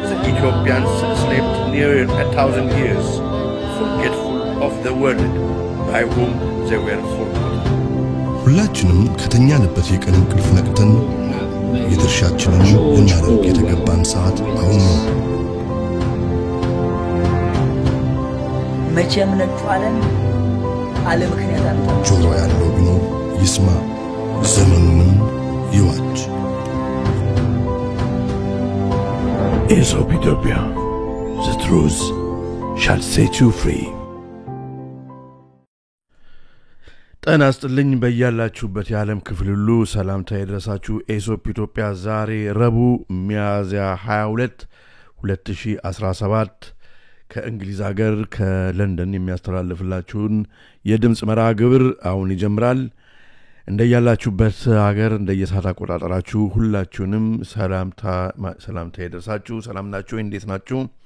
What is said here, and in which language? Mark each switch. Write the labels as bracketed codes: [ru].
[en] Ethiopians slept near 1,000 years, forgetful of the world by whom they were forgotten. [am] ሁላችንም ከተኛንበት የቀን እንቅልፍ ነቅተን የድርሻችንን ልናደርግ የተገባን ሰዓት አሁን ነው። መቼም ነጩ ዓለም ምክንያት አንተ ጆሮ ያለው ቢኖር ይስማ፣ ዘመኑንም ይዋጅ። [en] Aesop Ethiopia, the truth shall set you free. [am] ጤና ይስጥልኝ በያላችሁበት የዓለም ክፍል ሁሉ ሰላምታ ይድረሳችሁ። ኤሶፕ ኢትዮጵያ ዛሬ ረቡዕ ሚያዝያ 22 2017 ከእንግሊዝ ሀገር ከለንደን የሚያስተላልፍላችሁን የድምጽ መርሃ ግብር አሁን ይጀምራል። እንደያላችሁበት ሀገር እንደየሰዓት አቆጣጠራችሁ ሁላችሁንም ሰላምታ ይድረሳችሁ። ሰላም ናችሁ? እንዴት ናችሁ?